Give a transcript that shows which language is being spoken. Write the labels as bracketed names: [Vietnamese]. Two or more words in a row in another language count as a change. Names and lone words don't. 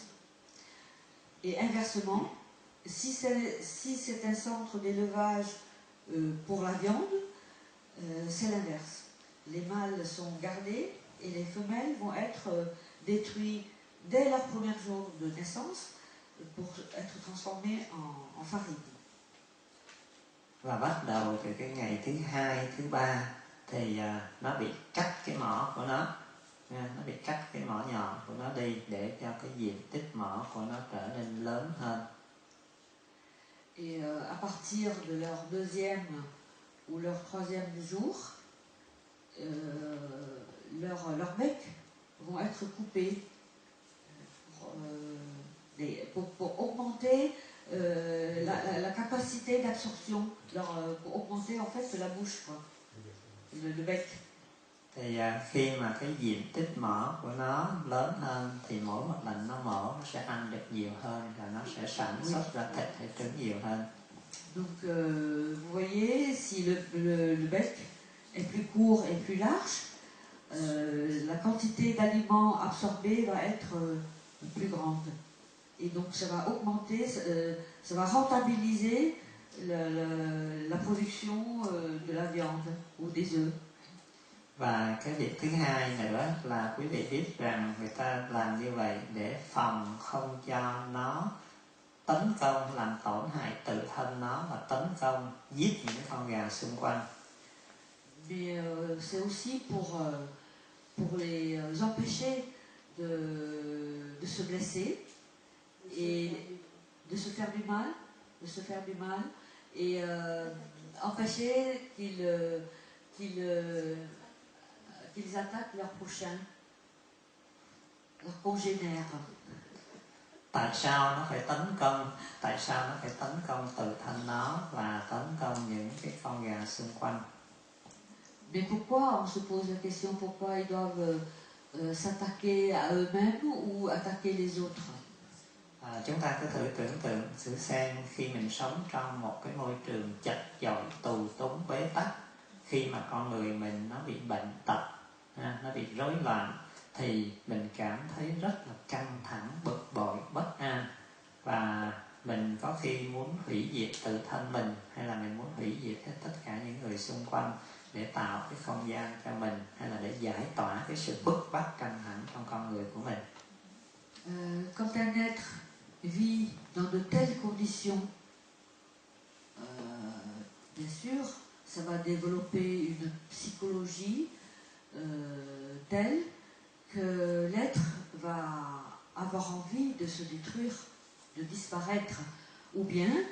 [French] Et inversement, si c'est un centre d'élevage pour la viande, c'est l'inverse. Les mâles sont gardés et les femelles vont être détruites dès leur premier jour de naissance pour être transformées en farine. [Vietnamese] Và bắt đầu từ cái ngày thứ 2, thứ 3 thì nó bị cắt cái mỏ của nó. Nó bị cắt cái mỏ nhọn của nó đi để cho cái diện tích mỏ của nó trở nên lớn hơn. [French] Et à partir de leur 2e ou leur 3e jour, leurs becs vont être coupés pour augmenter la capacité d'absorption, pour augmenter en fait la bouche, quoi, le bec. [Vietnamese] Thì khi mà cái diện tích mỏ của nó lớn hơn thì mỗi một lần nó mổ nó sẽ ăn được nhiều hơn và nó sẽ sản xuất ra thịt hay trứng nhiều hơn. [French] Donc vous voyez, si le bec est plus court et plus large, la quantité d'aliments absorbés va être plus grande. Et donc ça va augmenter, ça va rentabiliser la production de la viande ou des œufs. [Vietnamese] Và cái việc thứ hai nữa là quý vị biết rằng người ta làm như vậy để phòng không cho nó tấn công làm tổn hại tự thân nó và tấn công giết những con gà xung quanh. [French] Mais c'est aussi pour les empêcher de se blesser et de se faire du mal, et empêcher qu'ils attaquent leurs prochains, leurs congénères. [Vietnamese] Tại sao nó phải tấn công? Tại sao nó phải tấn công tự thân nó và tấn công những cái con gà xung quanh? [French] Mais pourquoi, on se pose la question, pourquoi ils doivent s'attaquer à eux-mêmes ou attaquer les autres? [Vietnamese] Chúng ta cứ thử tưởng tượng thử xem, khi mình sống trong một cái môi trường chật chội, tù túng, bế tắc, khi mà con người mình nó bị bệnh tật, nó bị rối loạn, thì mình cảm thấy rất là căng thẳng, bực bội, bất an, và mình có khi muốn hủy diệt tự thân mình, hay là mình muốn hủy diệt hết tất cả những người xung quanh. để tạo cái không gian cho mình, hay là để giải tỏa cái sự bức bách căng thẳng trong con người của mình. [French] Quand un être vit dans de telles conditions, bien sûr, ça va développer une psychologie telle que l'être va avoir envie de se détruire, de disparaître, ou bien,